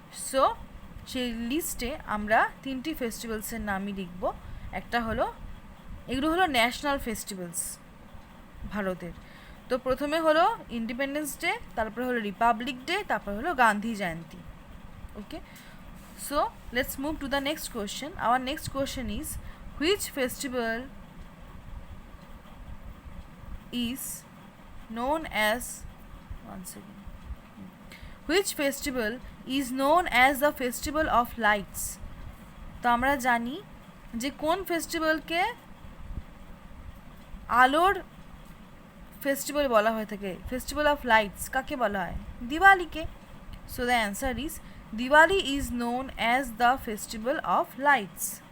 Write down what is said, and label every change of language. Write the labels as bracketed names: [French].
[Bangla] So সেই লিস্টে আমরা 3টি ফেস্টিভ্যালসের নামই লিখব। একটা হলো, এগুলো হলো ন্যাশনাল ফেস্টিভ্যালস ভারতের। তো প্রথমে হলো ইন্ডিপেন্ডেন্স ডে, তারপরে হলো রিপাবলিক ডে, তারপরে হলো গান্ধী জয়ন্তী। [English] Okay, so let's move to the next question. Our next question is which festival is known as, once again, which festival is known as the festival of lights? [Bangla] তো আমরা জানি যে কোন ফেস্টিভ্যালকে আলোর ফেস্টিভ্যাল বলা হয়ে থাকে, ফেস্টিভ্যাল অফ লাইটস কাকে বলা হয়? দিওয়ালিকে। [English] So the answer is Diwali is known as the festival of lights.